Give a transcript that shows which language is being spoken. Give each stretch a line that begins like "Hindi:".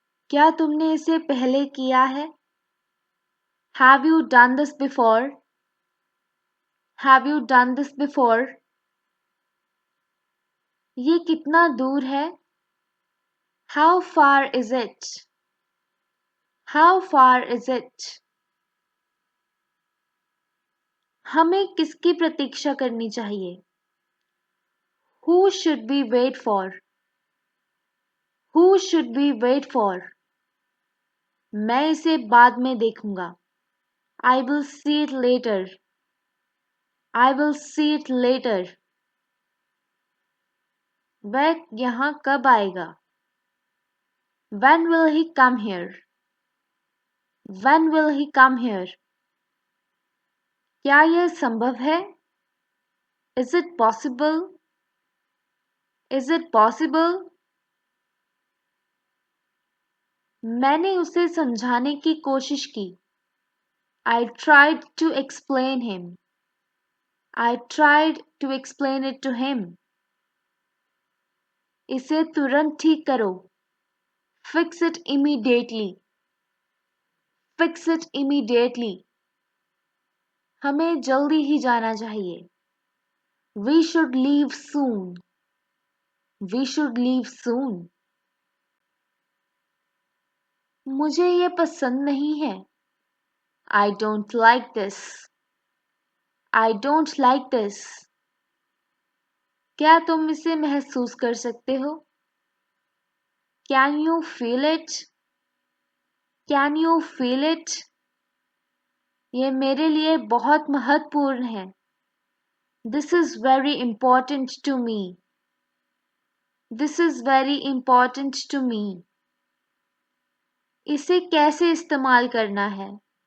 Hindi: क्या तुमने इसे पहले किया है?
English: Have you done this before? Have you done this before?
Hindi: ये कितना दूर है?
English: How far is it? How far is it?
Hindi: हमें किसकी प्रतीक्षा करनी चाहिए?
English: Who should we wait for? Who should we wait for?
Hindi: मैं इसे बाद में देखूंगा.
English: I will see it later. I will see it later.
Hindi: वह यहाँ कब आएगा?
English: When will he come here? When will he come here?
Hindi: क्या यह संभव है?
English: Is it possible? Is it possible?
Hindi: मैंने उसे समझाने की कोशिश की.
English: I tried to explain him. I tried to explain it to him.
Hindi: इसे तुरंत ठीक करो.
English: Fix it immediately. Fix it immediately.
Hindi: हमें जल्दी ही जाना चाहिए.
English: We should leave soon. We should leave soon.
Hindi: मुझे ये पसंद नहीं है.
English: I don't like this. I don't like this.
Hindi: क्या तुम इसे महसूस कर सकते हो?
English: Can you feel it? Can you feel it?
Hindi: ये मेरे लिए बहुत महत्वपूर्ण है.
English: This is very important to me. This is very important to me.
Hindi: इसे कैसे इस्तेमाल करना है?